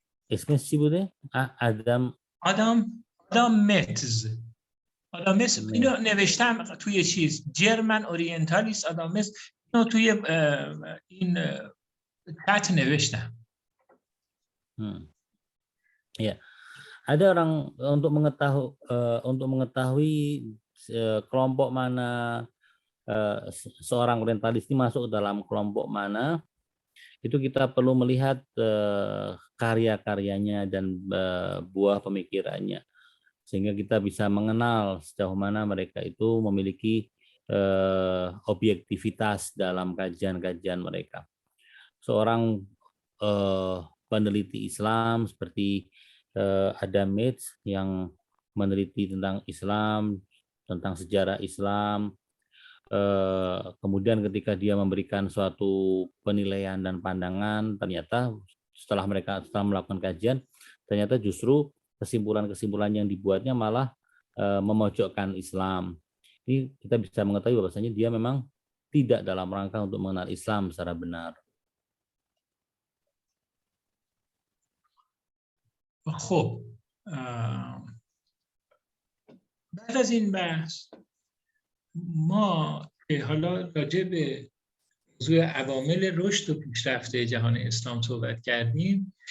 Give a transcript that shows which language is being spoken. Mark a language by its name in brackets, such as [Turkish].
[Persian] اسمش چی بوده؟ آدام متز. اینو نوشتم توی جرمن اورینتالیست آدام متز، اینو توی این چت نوشتم. [Indonesian] Ya, ada orang untuk mengetahui kelompok mana seorang orientalis ini masuk dalam kelompok mana, itu kita perlu melihat karya-karyanya dan buah pemikirannya, sehingga kita bisa mengenal sejauh mana mereka itu memiliki objektivitas dalam kajian-kajian mereka. Seorang peneliti Islam seperti Adam Smith yang meneliti tentang Islam, tentang sejarah Islam, kemudian ketika dia memberikan suatu penilaian dan pandangan, ternyata setelah melakukan kajian, ternyata justru kesimpulan-kesimpulan yang dibuatnya malah memojokkan Islam. Ini kita bisa mengetahui bahwasanya dia memang tidak dalam rangka untuk mengenal Islam secara benar. [Persian] خب بعد از این بحث ما حالا راجع به موضوع عوامل رشد و پیشرفت جهان اسلام صحبت کردیم.